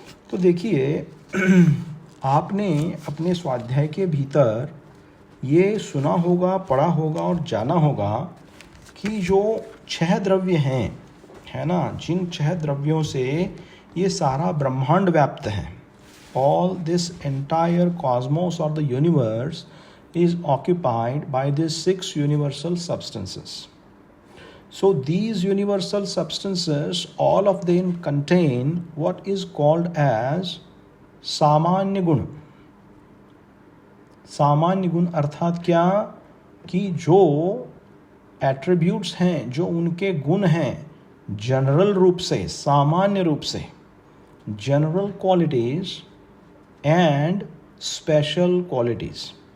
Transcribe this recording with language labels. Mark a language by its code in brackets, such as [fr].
[hi] तो देखिए आपने अपने स्वाध्याय के भीतर ये सुना होगा, पढ़ा होगा और जाना होगा कि जो 6 द्रव्य हैं, है ना, जिन 6 द्रव्यों से ये सारा ब्रह्मांड व्याप्त है, [en] all this entire cosmos or the universe is occupied by these 6 universal substances. So these universal substances, all of them contain what is called as सामान्य गुण। [hi] सामान्य गुण अर्थात क्या? कि जो एट्रीब्यूट्स हैं, जो उनके गुण हैं, जनरल रूप से, सामान्य रूप से, [en] General qualities and special qualities.